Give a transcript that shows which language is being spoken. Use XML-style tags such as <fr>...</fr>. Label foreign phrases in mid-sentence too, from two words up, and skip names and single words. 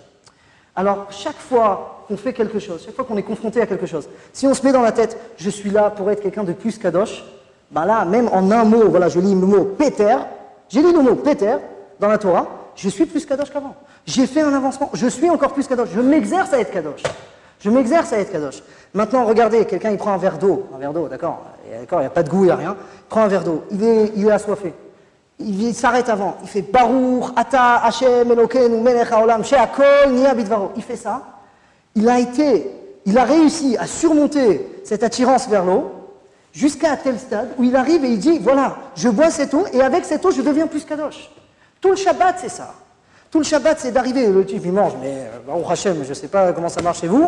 <fr>Alors, chaque fois qu'on fait quelque chose, chaque fois qu'on est confronté à quelque chose, si on se met dans la tête, je suis là pour être quelqu'un de plus kadosh, là, même en un mot, voilà, je lis le mot Péter, j'ai lu le mot Péter dans la Torah, je suis plus kadosh qu'avant. J'ai fait un avancement, je suis encore plus kadosh, je m'exerce à être kadosh. Maintenant, regardez, quelqu'un il prend un verre d'eau, d'accord, il n'y a pas de goût, il n'y a rien, il prend un verre d'eau, il est assoiffé. Il s'arrête avant, il fait</fr> <he>ברוך אתה השם אלוקינו מלך העולם שהכל נהיה בדברו.</he> <fr>Il fait ça, il a réussi à surmonter cette attirance vers l'eau, jusqu'à un tel stade où il arrive et il dit, voilà, je bois cette eau et avec cette eau je deviens plus kadosh. Tout le Shabbat c'est ça. Tout le Shabbat c'est d'arriver, le type il mange, mais</fr> <he>ברוך השם,</he> <fr>je ne sais pas comment ça marche chez vous.</fr>